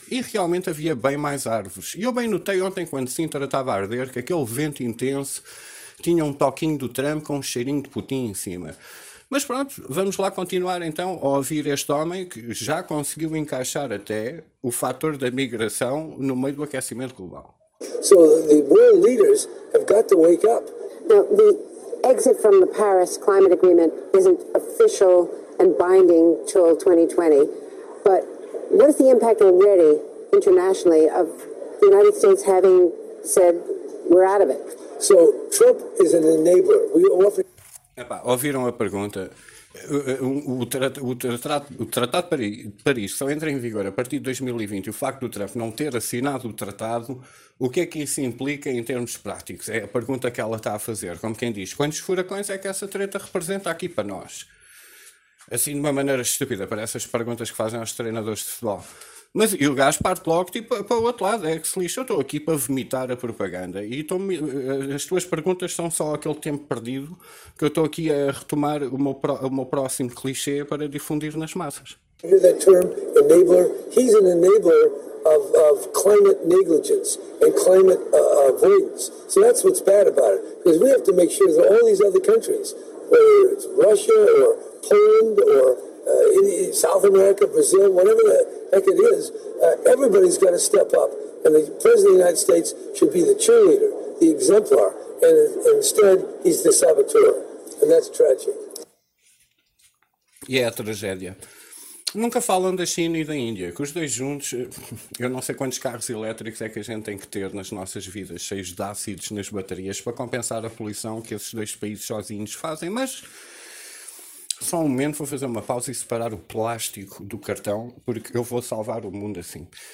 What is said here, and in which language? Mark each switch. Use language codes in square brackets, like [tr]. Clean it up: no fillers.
[pt] E realmente havia bem mais árvores. E eu bem notei ontem, quando Sintra estava a arder, que aquele vento intenso tinha um toquinho do Trump com um cheirinho de Putin em cima. Mas pronto, vamos lá continuar então a ouvir este homem que já conseguiu encaixar até o fator da migração no meio do aquecimento global. [en] So the world leaders have got to wake up. The exit from the Paris Climate Agreement isn't official and binding till 2020, but what is the impact already internationally of the United States having said we're out of it? So Trump is an enabler. Epá, [pt] ouviram a pergunta? O Tratado de Paris só entra em vigor a partir de 2020 e o facto do Trump não ter assinado o tratado, o que é que isso implica em termos práticos? É a pergunta que ela está a fazer. Como quem diz, quantos furacões é que essa treta representa aqui para nós? Assim, de uma maneira estúpida, parece as perguntas que fazem aos treinadores de futebol. Mas e o gajo parte logo tipo, para o outro lado, é que se lixa, eu estou aqui para vomitar a propaganda e as tuas perguntas são só aquele tempo perdido que eu estou aqui a retomar o meu próximo clichê para difundir nas massas. [en] Hear that term, enabler? He's an enabler of climate negligence and climate avoidance. So that's what's bad about it. Because we have to make sure that all these other countries, whether it's Russia or Poland or South America, Brazil, whatever the heck it is, everybody's got to step up, and the President of the United States should be the cheerleader, the exemplar, and instead he's the saboteur, and that's tragic. [pt] E é a tragédia. Nunca falam da China e da Índia, que os dois juntos, eu não sei quantos carros elétricos é que a gente tem que ter nas nossas vidas, cheios de ácidos nas baterias, para compensar a poluição que esses dois países sozinhos fazem, mas só um momento, vou fazer uma pausa e separar o plástico do cartão, porque eu vou salvar o mundo assim.